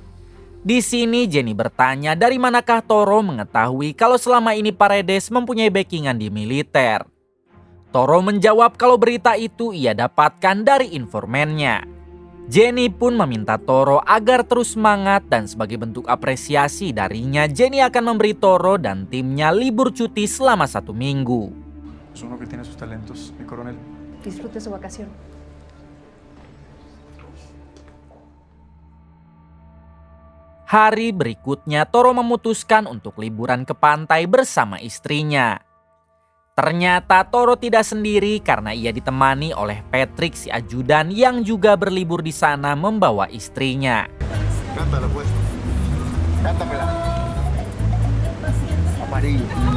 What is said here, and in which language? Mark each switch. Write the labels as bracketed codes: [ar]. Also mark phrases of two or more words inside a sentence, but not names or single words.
[id] Di sini Jenny bertanya dari manakah Toro mengetahui kalau selama ini Paredes mempunyai backingan di militer. Toro menjawab kalau berita itu ia dapatkan dari informannya. Jenny pun meminta Toro agar terus semangat dan sebagai bentuk apresiasi darinya, Jenny akan memberi Toro dan timnya libur cuti selama 1 minggu. [es] Es uno que tiene sus talentos, mi coronel. Disfrute su vacación. [id] Hari berikutnya Toro memutuskan untuk liburan ke pantai bersama istrinya. Ternyata Toro tidak sendiri karena ia ditemani oleh Patrick si ajudan yang juga berlibur di sana membawa istrinya. [es] Cántala pues. Cántamela. Amarillo.